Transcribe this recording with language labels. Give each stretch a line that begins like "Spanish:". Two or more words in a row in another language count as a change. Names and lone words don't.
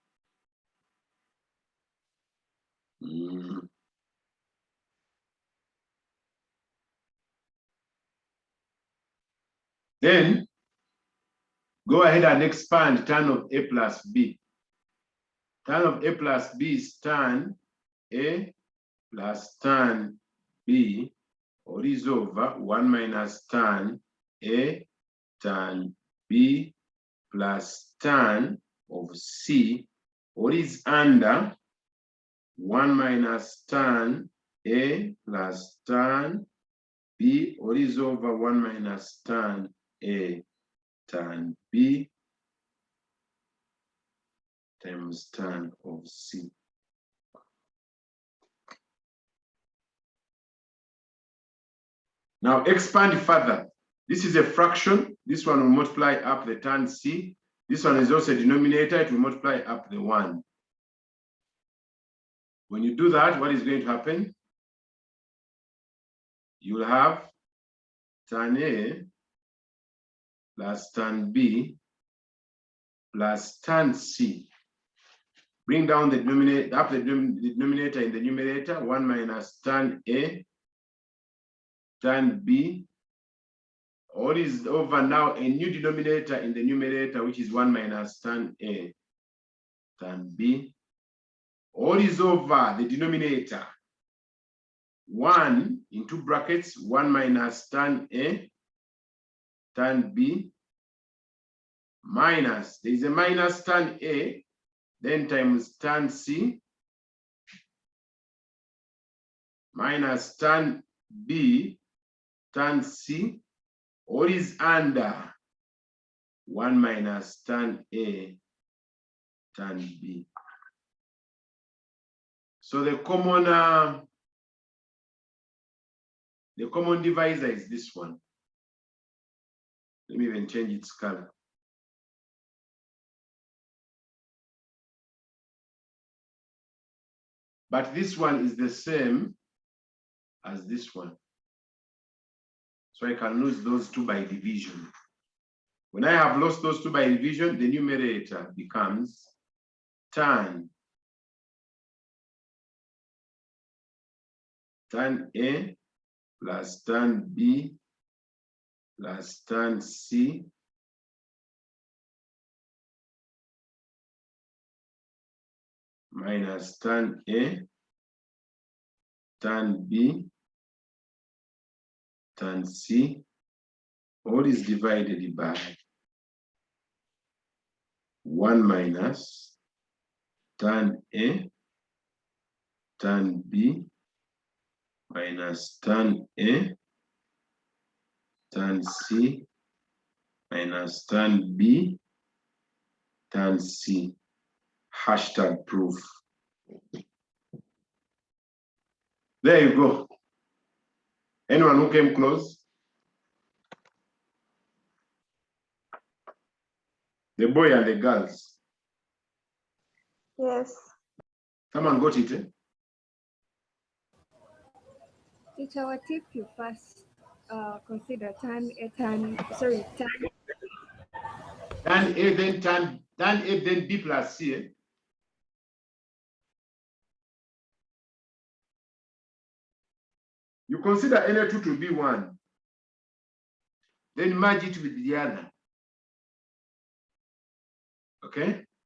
English: Then go ahead and expand tan of A plus B. Tan of A plus B is tan A plus tan B, all is over 1 minus tan A tan B plus tan of C, all is under 1 minus tan A plus tan B, all is over 1 minus tan A tan B times tan of C. Now expand further. This is a fraction. This one will multiply up the tan C. This one is also a denominator. It will multiply up the 1. When you do that, what is going to happen? You will have tan A plus tan B plus tan C. Bring down the denominator, up the denominator in the numerator, 1 minus tan A, tan B, all is over now a new denominator in the numerator, which is 1 minus tan A, tan B, all is over the denominator, 1 in 2 brackets, 1 minus tan A, tan B, minus, there is a minus tan A, then times tan C, minus tan B, tan C, all is under 1 minus tan A, tan B. So the common divisor is this one. Let me even change its color. But this one is the same as this one. So I can lose those 2 by division. When I have lost those 2 by division, the numerator becomes tan A plus tan B plus tan C minus tan A, tan B, tan C, all is divided by 1 minus tan A, tan B, minus tan A, tan C, minus tan B, tan C. Hashtag proof. There you go. Anyone who came close? The boy and the girls. Yes. Someone got it, eh? Teacher, what if you first consider tan A, tan A, then tan A, then B plus C, eh? You consider NA2 to be 1, then merge it with the other. Okay?